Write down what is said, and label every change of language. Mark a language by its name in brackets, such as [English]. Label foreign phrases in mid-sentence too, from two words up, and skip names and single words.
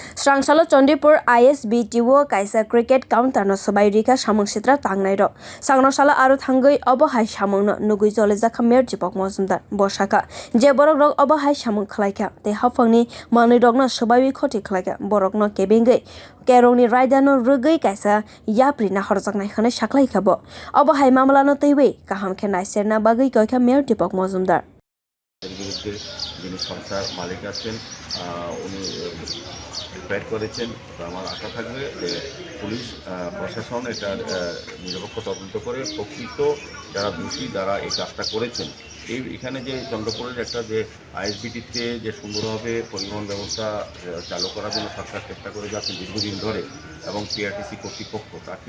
[Kok Borok] swrang salo Chandrapur ISBT wo kaisa [English] cricket counter [Kok Borok] no sabai rika samung sitra tangnai ro sangrong sala aro thangui obohai samung no nugui jole jakha mer Dipak Majumdar bosaka je borok rok obohai samung khlaika te hafangni manui rok no sabai khoti khlaika borok no kebengei kerongni raida no rugui kaisa yapri na horjaknai khane saklai khabo obohai mamla no teiwe kaham khenai serna bagwi koikha mer Dipak Majumdar [Bangla] বিরুদ্ধে যিনি সংস্থার মালিক আছেন উনি রিপেয়ার করেছেন। আমার আশা থাকবে যে পুলিশ প্রশাসন এটা নিরপেক্ষ তদন্ত করে প্রকৃত যারা দোষী যারা এই কাজটা করেছেন। এখানে যে চন্দ্রপুরের একটা যে আইএসবিটিতে যে সুন্দরভাবে পরিবহন ব্যবস্থা চালু করার জন্য সরকার চেষ্টা করে যাচ্ছে দীর্ঘদিন ধরে এবং পিআরটিসি কর্তৃপক্ষ তাকে